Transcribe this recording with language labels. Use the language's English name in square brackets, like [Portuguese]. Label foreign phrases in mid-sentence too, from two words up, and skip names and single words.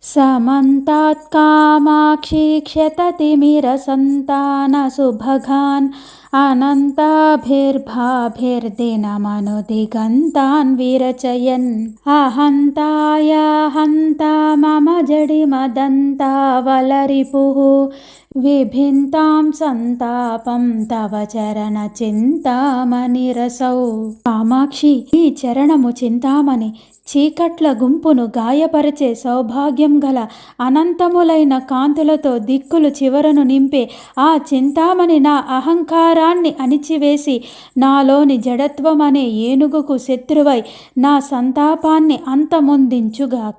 [Sanskrit] समन्तात् कामाक्षी क्षततिमिरसन्तानसुभगान् अनन्ताभिर्भाभिर्दिनमनुदिगन्तान् विरचयन् अहन्ताया हन्ता मम जडिमदन्तावलरिपुः विभिन्तां संतापं तव చరణచింతామణిరసౌ. [Telugu] కామాక్షి, ఈ చరణము చింతామణి చీకట్ల గుంపును గాయపరిచే సౌభాగ్యం గల అనంతములైన కాంతులతో దిక్కులు చివరను నింపే ఆ చింతామణి నా అహంకారాన్ని అణిచివేసి నాలోని జడత్వమనే ఏనుగుకు శత్రువై నా సంతాపాన్ని అంతమొందించుగాక.